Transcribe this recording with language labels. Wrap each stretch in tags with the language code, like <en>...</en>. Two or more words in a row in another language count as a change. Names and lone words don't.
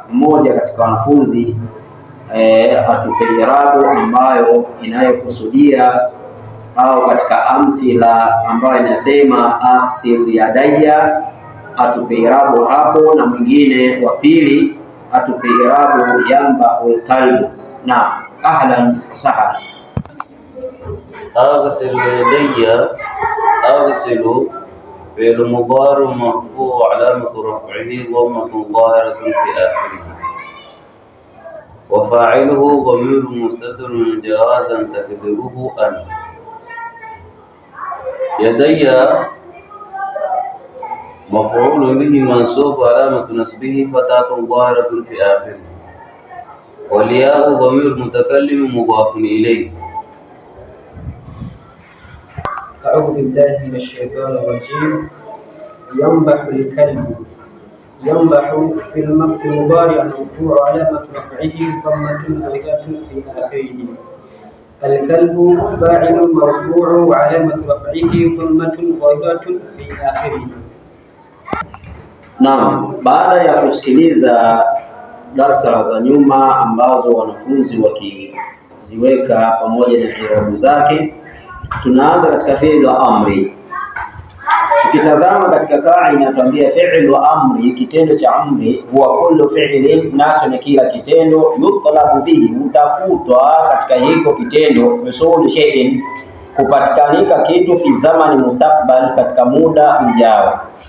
<sw>Mmoja katika wanafunzi atupe irabu ambayo inayokusudia au katika amthila ambayo inasema</sw> <ar>اغسل يدي,</ar> <sw>atupe irabu hapo, na mwingine wa pili atupe irabu</sw> <ar>ينبح الكلب. Na أهلا سهلا. اغسل يدي، أغسل فعل مضارع مرفوع علامة رفعه ضمة ظاهرة في آخره وفاعله ضمير مستتر جوازا تقديره أنا. يدي مفعول به منصوب علامة نصبه فتحة ظاهرة في آخره والياء ضمير متكلم مضاف إليه. أعوذ بالله من الشيطان الرجيم. ينبح الكلب. ينبح في المضارع مرفوع علامة رفعه ضمة ضيقة في آخره. الكلب فاعل مرفوع وعلامة رفعه ضمة ضيقة في آخره.</ar> <sw>Naam, baada ya kusikiliza darsa za nyuma ambazo wanafunzi wakiziweka pamoja na irabu zake, tunaanza katika fi'l wa amri. Tukitazama katika kaida inatuambia fi'l wa amri, kitendo cha amri, huwa</sw> <ar>كل فعل,</ar> <sw>nacho ni kila kitendo,</sw> <ar>يطلب به,</ar> <sw>utafutwa katika hiko kitendo,</sw> <ar>حصول شيء,</ar> <sw>kupatikanika kitu,</sw> <ar>في زمان مستقبل,</ar> <sw>katika muda ujao.</sw>